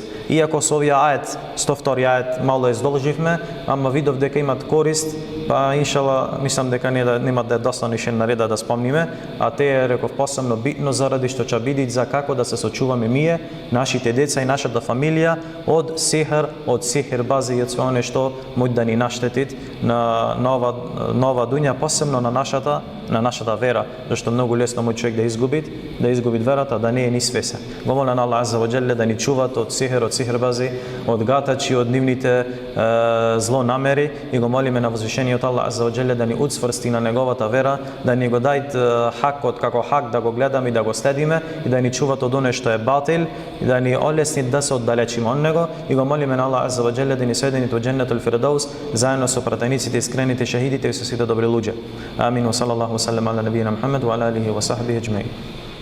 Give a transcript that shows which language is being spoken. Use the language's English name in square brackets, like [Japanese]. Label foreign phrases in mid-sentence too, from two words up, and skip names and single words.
[Macedonian] Иако со овие ајет, 102 ајет, мало ја издолживме, ама видов дека имат корист, па иншаллах мислам дека нема да е доста нишен нареда да спомниме, а те е, реков, посебно битно заради што ќе бидат за како да се сочуваме ние, нашите деца и нашата фамилија од сихр, од сихирбази и од све оне што може да ни наштетит на нова дуња, посебно на нашата вера, зашто многу лесно може човек да изгуби верата, да не е ни свесен. Го молам на Аллах [Arabic] عز وجل [Macedonian] да ни чуват од сихир, од сихирбази, од гатачи, од нивните злонамери, и го молиме на возвишениот Аллах [Arabic] عز وجل [Macedonian] да ни уцврсти на неговата вера, да ни го дајт хакот како хак, да го гледаме и да го следиме, и да ни чуват од оне што е батил, и да ни олесни да се оддалечиме од него, и го молиме на Аллах азза ва џелле да ни сведени во [Arabic] جنة الفردوس [Macedonian] заедно со пратениците, искрените шехидите и со сите добри луѓе. Амин. [Arabic] وصلى الله وسلم على نبينا محمد وعلى آله وصحبه أجمعين.